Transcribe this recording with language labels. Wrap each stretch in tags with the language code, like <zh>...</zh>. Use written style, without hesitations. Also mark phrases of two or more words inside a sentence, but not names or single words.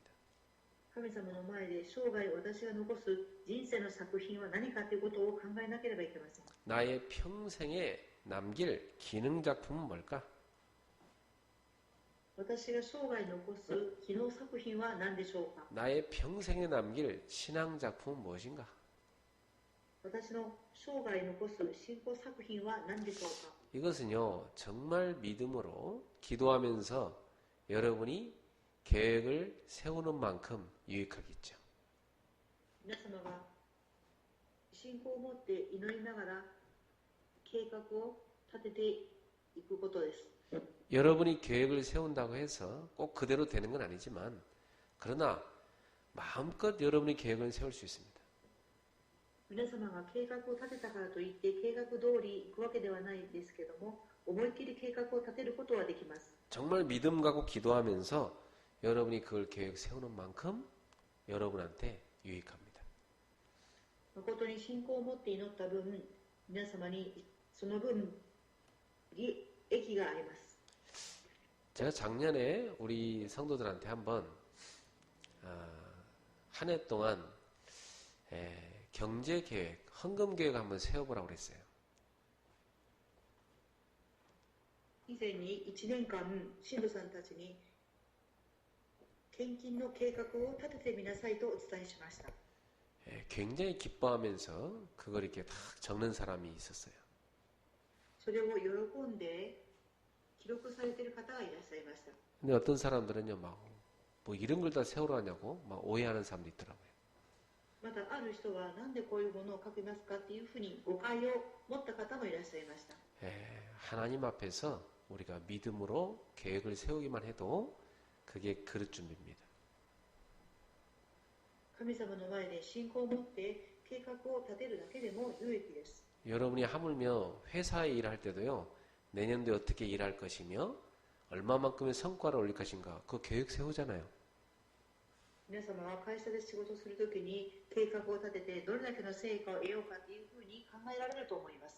<ja>神様の前で生涯私が残す人生の作品は何かということを考えなければいけません。</ja> <ko>나의 평생에 남길 기능 작품은 뭘까?</ko> <ja>私が生涯残す機能作品は何でしょうか。</ja> <ko>나의 평생에 남길 신앙 작품은 무엇인가?</ko> <ja>私の生涯残す信仰作品は何でしょうか。</ja> <ko>이것은요, 정말 믿음으로 기도하면서 여러분이 계획을 세우는 만큼 유익하겠죠.</ko> <ja>皆様が信仰を持って祈りながら計画を立てていくことです。</ja> <ko>여러분이 계획을 세운다고 해서 꼭 그대로 되는 건 아니지만, 그러나 마음껏 여러분이 계획을 세울 수 있습니다.</ko> <ja>皆様が計画を立てたからといって計画通り行くわけではないですけども、思いっきり計画を立てることはできます。</ja> <ko>정말 믿음 갖고 기도하면서 여러분이 그걸 계획 세우는 만큼 여러분한테 유익합니다.</ko> <ja>誠に信仰を持って祈った分、皆様にその分利益があります。</ja> <ko>제가 작년에 우리 성도들한테 한번 한 해 동안 경제 계획, 헌금 계획 한번 세워보라고 그랬어요.</ko> <ja>以前に1年間信徒さんたちに献金の計画を立ててみなさいとお伝えしました。</ja> <ko>굉장히 기뻐하면서 그걸 이렇게 딱 적는 사람이 있었어요.</ko> <ja>それを喜んで記録されている方がいらっしゃいました。</ja> <ko>근데 어떤 사람들은요, 뭐 이런 걸 다 세우러 하냐고 막 오해하는 사람도 있더라고요.</ko> <ja>またある人は何でこういうものを書きますかっていうふうに誤解を持った方もいらっしゃいました。</ja> <ko>하나님 앞에서 우리가 믿음으로 계획을 세우기만 해도 그게 그릇 준비입니다.</ko> <ja>神様の前で信仰を持って計画を立てるだけでも有益です。</ja> <ko>여러분이 하물며 회사에 일할 때도요, 내년도에 어떻게 일할 것이며 얼마만큼의 성과를 올릴 것인가, 그 계획 세우잖아요.</ko> <ja>皆様は会社で仕事するときに計画を立ててどれだけの成果を得ようかというふうに考えられると思います。</ja>